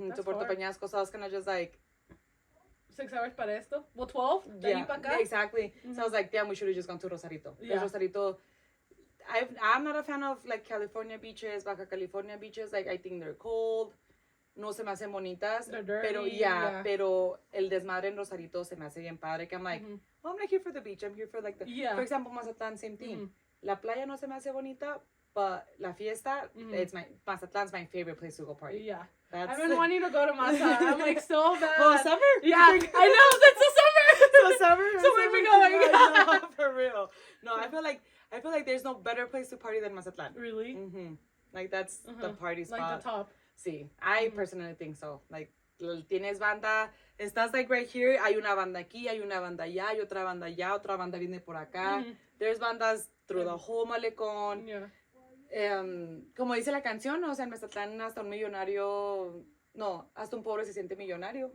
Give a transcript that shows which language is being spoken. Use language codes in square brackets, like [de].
[en] To Puerto Peñasco. So I was kind of just like. 6 hours [es] para esto? [en] Well, 12? Yeah, exactly. So I was like, damn, we should have just gone to Rosarito. Yeah. Rosarito, I'm not a fan of like California beaches, Baja California beaches. Like I think they're cold. [es] No se me hacen bonitas. [en] They're dirty. [es] Pero pero el desmadre en Rosarito se me hace bien padre. [en] Que I'm like, well, I'm not here for the beach. I'm here for like the. For example, Mazatlán, same thing. [es] La playa no se me hace bonita, [en] but la fiesta, Mazatlan's my favorite place to go party. Yeah. I've been wanting to go to Mazatlan. I'm like so bad. Oh, summer? Yeah, I know. It's the summer. So summer. So when we go, no, for real. No, I feel like there's no better place to party than Mazatlan. Really? Like that's the party spot. Like the top. Sí, I personally think so. Like [es] tienes banda, estás [en] like right here. [es] Hay una banda aquí, hay una banda allá, hay otra banda allá, otra banda viene por acá. [en] There's bandas through the whole malecón. Yeah. [es] Como dice la canción, o sea, en Mazatlán hasta un millonario, no, hasta un pobre se siente millonario.